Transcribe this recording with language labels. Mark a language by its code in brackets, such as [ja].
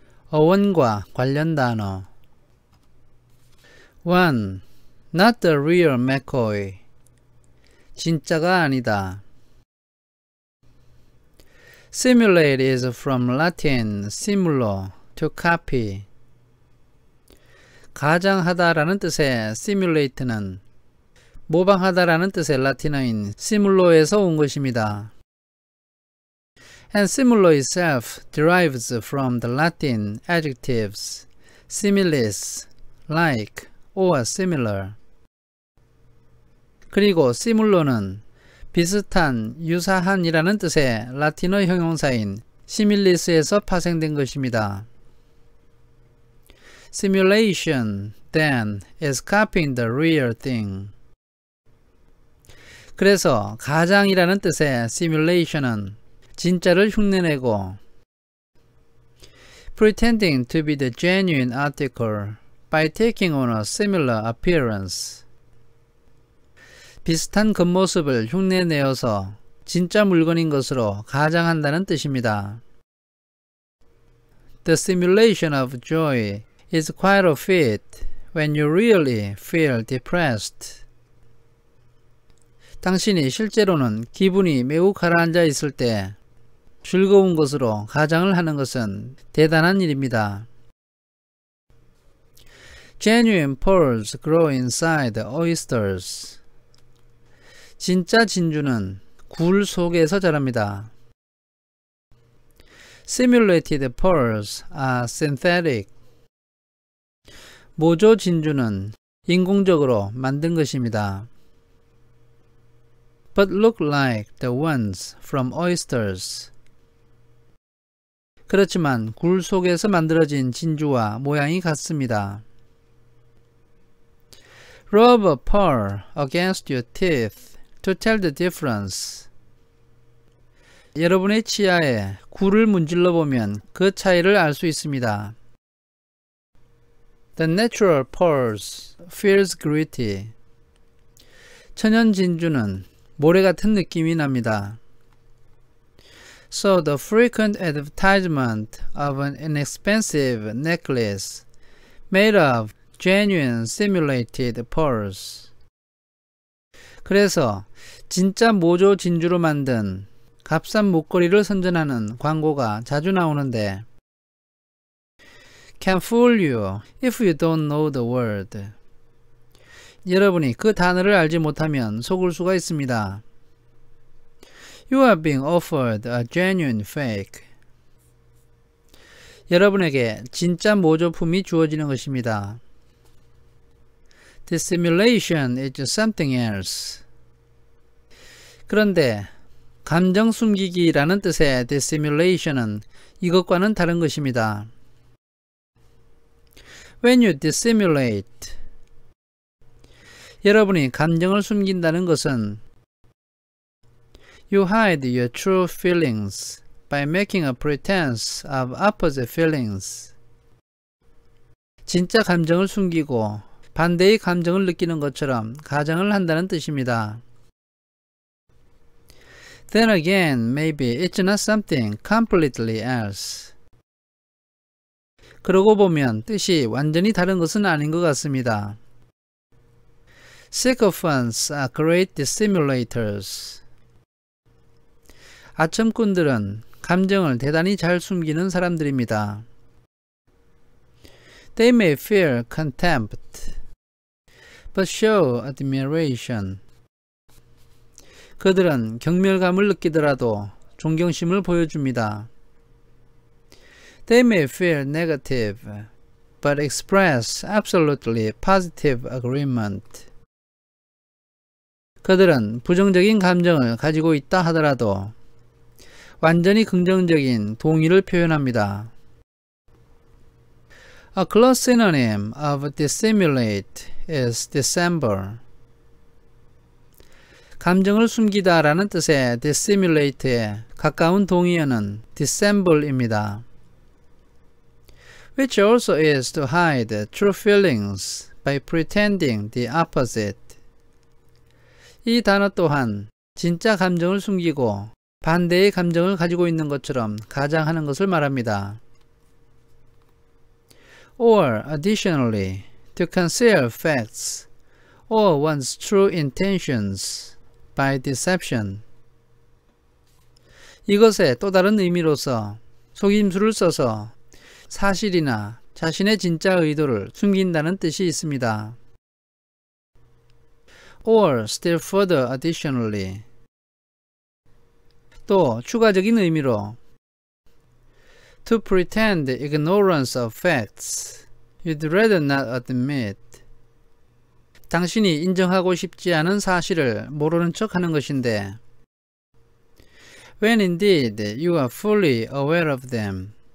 [ko] 어원과 관련 단어. 1. [en] Not the real McCoy. [ko] 진짜가 아니다. [en] Simulate is from Latin simulo, to copy. [ko] 가장하다라는 뜻의 simulate는 모방하다라는 뜻의 라틴어인 simulo에서 온 것입니다. [en] And simulo itself derives from the Latin adjectives similis, like, or similar. [ko] 그리고 simulo는 비슷한, 유사한이라는 뜻의 라틴어 형용사인 simillis에서 파생된 것입니다. [en] Simulation, then, is copying the real thing. [ko] 그래서 가장이라는 뜻의 simulation은 진짜를 흉내내고 [en] pretending to be the genuine article by taking on a similar appearance. [ko] 비슷한 겉모습을 흉내내어서 진짜 물건인 것으로 가장한다는 뜻입니다. [en] The simulation of joy is quite a feat when you really feel depressed. [ko] 당신이 실제로는 기분이 매우 가라앉아 있을 때 즐거운 것으로 가장을 하는 것은 대단한 일입니다. [en] Genuine pearls grow inside oysters. [ko] 진짜 진주는 굴 속에서 자랍니다. [en] Simulated pearls are synthetic. [ko] 모조 진주는 인공적으로 만든 것입니다. [en] But look like the ones from oysters. [ko] 그렇지만 굴 속에서 만들어진 진주와 모양이 같습니다. [en] Rub a pearl against your teeth to tell the difference. [ko] 여러분의 치아에 굴을 문질러 보면 그 차이를 알 수 있습니다. [en] The natural pearls feels gritty. [ko] 천연 진주는 모래 같은 느낌이 납니다. [en] So the frequent advertisement of an inexpensive necklace made of genuine simulated pearls. [ko] 그래서 진짜 모조 진주로 만든 값싼 목걸이를 선전하는 광고가 자주 나오는데 [en] can fool you if you don't know the word. [ko] 여러분이 그 단어를 알지 못하면 속을 수가 있습니다. [en] You are being offered a genuine fake. [ko] 여러분에게 진짜 모조품이 주어지는 것입니다. [en] Dissimulation is something else. [ko] 그런데 감정 숨기기라는 뜻의 dissimulation은 이것과는 다른 것입니다. [en] When you dissimulate, [ko] 여러분이 감정을 숨긴다는 것은 [en] You hide your true feelings by making a pretense of opposite feelings. [ko] 진짜 감정을 숨기고 반대의 감정을 느끼는 것처럼 가정을 한다는 뜻입니다. [en] Then again, maybe it's not something completely else. [ko] 그러고 보면 뜻이 완전히 다른 것은 아닌 것 같습니다. [en] Sycophants are great dissimulators. [ko] 아첨꾼들은 감정을 대단히 잘 숨기는 사람들입니다. [en] They may feel contempt, but show admiration. [ko] 그들은 경멸감을 느끼더라도 존경심을 보여줍니다. [en] They may feel negative, but express absolutely positive agreement. [ko] 그들은 부정적인 감정을 가지고 있다 하더라도 완전히 긍정적인 동의를 표현합니다. [en] A close synonym of dissimulate is dissemble. [ko] 감정을 숨기다 라는 뜻의 dissimulate에 가까운 동의어는 dissemble입니다. [en] Which also is to hide true feelings by pretending the opposite. [ko] 이 단어 또한 진짜 감정을 숨기고 반대의 감정을 가지고 있는 것처럼 가장하는 것을 말합니다. [en] Or additionally, to conceal facts or one's true intentions by deception. [ko] 이것의 또 다른 의미로서 속임수를 써서 사실이나 자신의 진짜 의도를 숨긴다는 뜻이 있습니다. [en] Or still further additionally. [ko] 또 추가적인 의미로 [en] To pretend ignorance of facts you'd rather not admit. [ko] 당신이 인정하고 싶지 않은 사실을 모르는 척하는 것인데 [en] When indeed you are fully aware of them.